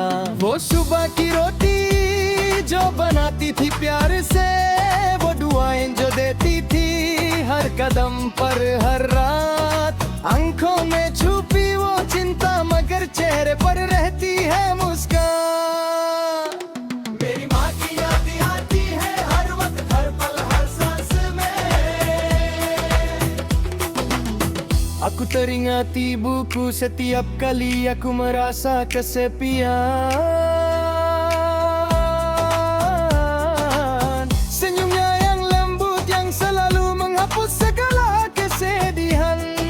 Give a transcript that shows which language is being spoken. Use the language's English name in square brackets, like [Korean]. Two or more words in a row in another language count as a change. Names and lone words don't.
[Hindi] वो सुबह की रोटी जो बनाती थी प्यार से, वो दुआएं जो देती थी हर कदम पर हर रात, आंखों में छुपी वो चिंता मगर चेहरे पर रहती है मुस्कान। मेरी माँ की याद आती है हर वक्त हर पल हर सांस में। [Indonesian] Aku teringat ibuku setiap kali aku merasa kesepian. Senyumnya yang lembut yang selalu menghapus segala kesedihan.